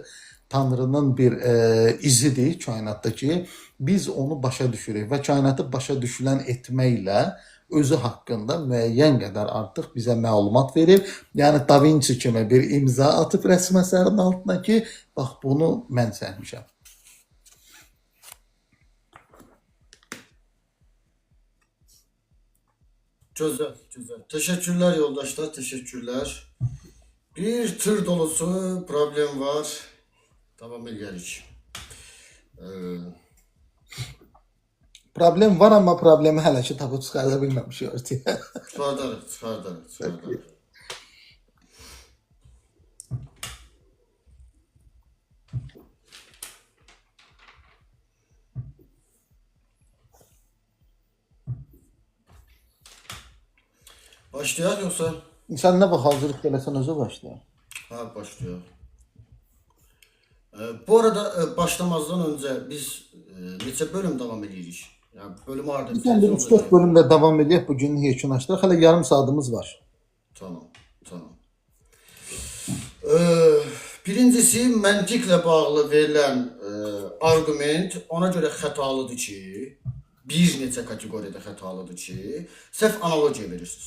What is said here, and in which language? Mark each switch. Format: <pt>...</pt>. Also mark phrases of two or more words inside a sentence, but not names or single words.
<az>Tanrının bir izidir kainatdakı. Biz onu başa düşürük və kainatı başa düşülən etməklə özü haqqında müəyyən qədər artıq bizə məlumat verir. Yəni Da Vinci kimi bir imza atıb rəsm əsərinin altına ki, bax bunu mən çəkmişəm.</az> <tr>Güzel, güzel. Teşekkürler yoldaşlar, teşekkürler. Bir tır dolusu problem var. Devam ederiz.</tr> <az>Problem var, amma problemi hələ ki tapıb çıxarda bilməmişik ortaya.</az> <tr>Çıkardarız. Başlayalım yoksa?</tr> <az>Sən nə vaxt hazırlıq eləsən özü başla.</az> <tr>Ha, başlıyor. Bu arada başlamazdan önce biz neçə bölüm devam edirik? Yani bölümü arada</tr> <az>Sən bir 3-4 bölümlə davam edək, bu günün yekunlaşdıraq. Hələ yarım saatımız var.</az> <tr>Tamam.</tr> <az>Birincisi məntiqlə bağlı verilən arqument ona görə xətalıdır ki, bir neçə kateqoriyada xətalıdır ki, səhv analogiya verirsiniz.</az>